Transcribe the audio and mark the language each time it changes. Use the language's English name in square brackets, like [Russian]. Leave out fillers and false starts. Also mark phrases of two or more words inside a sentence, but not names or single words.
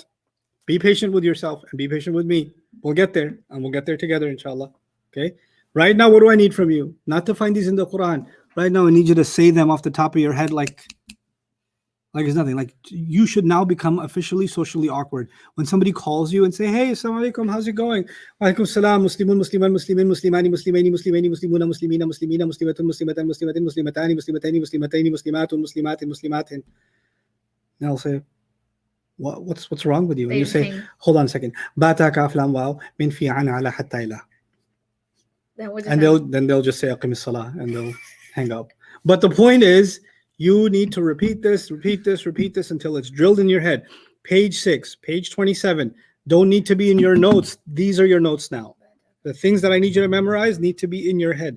[English] Be patient with yourself and be patient with me. We'll get there and we'll get there together, inshallah. Okay. Right now, what do I need from you? Not to find these in the Quran. Right now, I need you to say them off the top of your head like it's nothing. Like you should now become officially socially awkward. When somebody calls you and say, hey, [Arabic] السلام عليكم, [English] how's it going? [Arabic] وعليكم السلام، مسلمون, مسلما، مسلمين، مسلمان، مسلمان، مسلمان, مسلمون، مسلمين، مسلمين, مسلمة، مسلمة، مسلمة، مسلمتان، مسلمتان، مسلمتان، مسلمات، مسلمات، مسلمات. [English] Now I'll say, what's wrong with you? And you say, hold on a second. [Arabic] بت كاف لام واو من في عن على حتى إلى. [English] And they'll just say [Arabic] أقم الصلاة [English] and they'll hang up. But the point is, you need to repeat this until it's drilled in your head. Page 6, page 27. Don't need to be in your notes. These are your notes now. The things that I need you to memorize need to be in your head.